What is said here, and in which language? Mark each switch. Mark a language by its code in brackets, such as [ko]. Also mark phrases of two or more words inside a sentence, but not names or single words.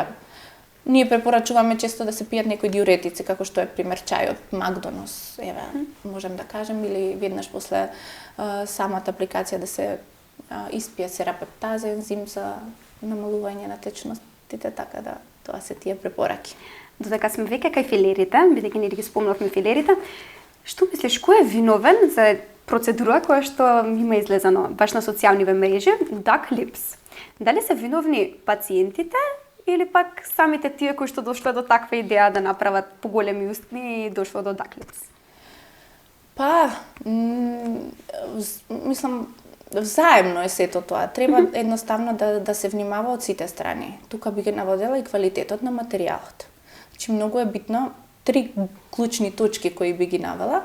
[mk] Ние препорачуваме често да се пијат некои диуретици, како што е пример чајот, Магдонос, можем да кажем, или веднаш после самата апликација да се испие серапептаза, ензим за намалување на течностите, така да тоа се тие препораки. Додека сме веќе кај филерите, бидејќи не ги спомнавме филерите, што мислиш, кој е виновен за процедура која што има излезано баш на социјалниве мрежи, [en] duck lips? [mk] Дали се виновни пациентите или пак самите тие кои што дошле до таква идеја да направат поголеми устни и дошло до [en] duck lips? [mk] Па, мислам, взаемно е сето тоа. Треба едноставно да се внимава од сите страни. Тука би ги наводела и квалитетот на материјалот. Значи, многу е битно 3 клучни точки кои би ги навела.